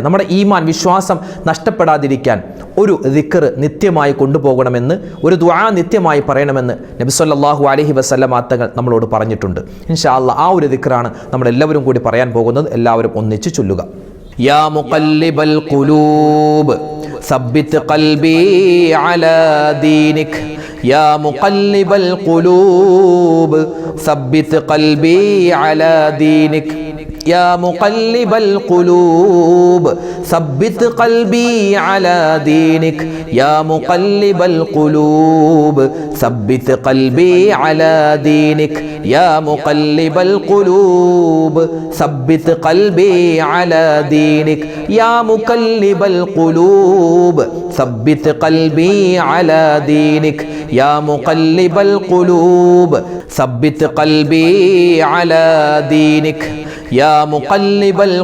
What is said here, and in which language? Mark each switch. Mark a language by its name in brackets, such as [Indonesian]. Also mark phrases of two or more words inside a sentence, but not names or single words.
[Malayalam] നമ്മുടെ ഈമാൻ, വിശ്വാസം നഷ്ടപ്പെടാതിരിക്കാൻ ഒരു ദിക്ർ നിത്യമായി കൊണ്ടുപോകണമെന്ന്, ഒരു ദുആ നിത്യമായി പറയണമെന്ന് നബി [Arabic] صلى الله عليه وسلم [Malayalam] തങ്ങൾ നമ്മളോട് പറഞ്ഞിട്ടുണ്ട്. [Arabic] إن شاء الله [Malayalam] ആ ഒരു ദിക്റാണ് നമ്മളെല്ലാവരും കൂടി പറയാൻ പോകുന്നത്. എല്ലാവരും ഒന്നിച്ച് ചൊല്ലുക. [Arabic] يا مقلب القلوب ثبت قلبي على دينك يا مقلب القلوب ثبت قلبي على دينك يا مقلب القلوب ثبت قلبي على دينك يا مقلب القلوب ثبت قلبي على دينك يا مقلب القلوب ثبت قلبي على دينك يا مقلب القلوب ثبت قلبي على دينك يا مقلب القلوب ثبت قلبي على دينك يا مقلب